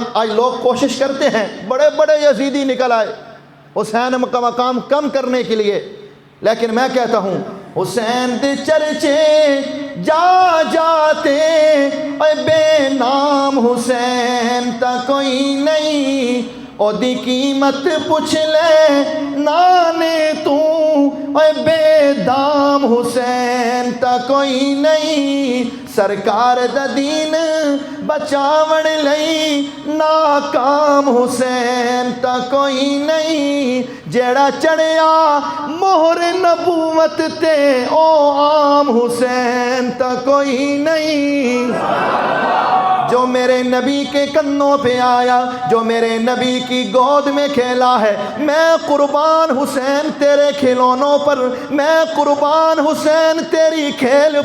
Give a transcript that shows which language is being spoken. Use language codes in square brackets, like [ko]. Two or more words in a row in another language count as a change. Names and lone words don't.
[ur] آج لوگ کوشش کرتے ہیں، بڑے بڑے یزیدی نکل آئے حسین کا مقام کم کرنے کے لیے، لیکن میں کہتا ہوں [pa] حسین دے چرچے جا جاتے اے بے نام حسین تا کوئی نہیں. او دی قیمت پوچھ لے نانے تو اے بے دام حسین تا کوئی نہیں. سرکار دا دین بچاون لئی ناکام حسین تا کوئی نہیں. جیڑا چڑھیا مہر نبوت تے او عام حسین تا کوئی نہیں. [ur] جو میرے نبی کے کنوں پہ آیا، جو میرے نبی کی گود میں کھیلا ہے، میں قربان حسین تیرے کھلونوں پر، میں قربان حسین تیری کھیل پر.